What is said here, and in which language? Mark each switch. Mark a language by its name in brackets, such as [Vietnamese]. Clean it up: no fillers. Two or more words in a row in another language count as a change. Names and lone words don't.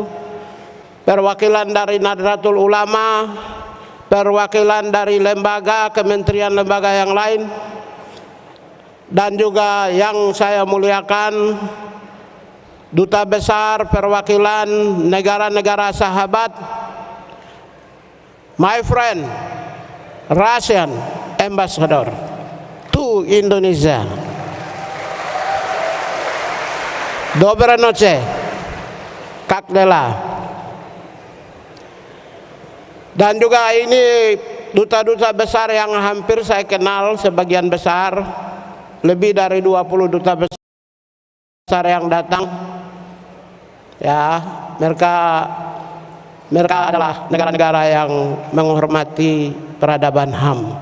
[Indonesian] Perwakilan dari Nahdlatul Ulama, perwakilan dari lembaga, kementerian lembaga yang lain, dan juga yang saya muliakan duta besar perwakilan negara-negara sahabat, [English] my friend Russian ambassador to Indonesia. [Russian] Доброй ночи, как дела? [Indonesian] Dan juga ini duta-duta besar yang hampir saya kenal sebagian besar, lebih dari 20 duta besar yang datang. Ya, mereka adalah negara-negara yang menghormati peradaban HAM.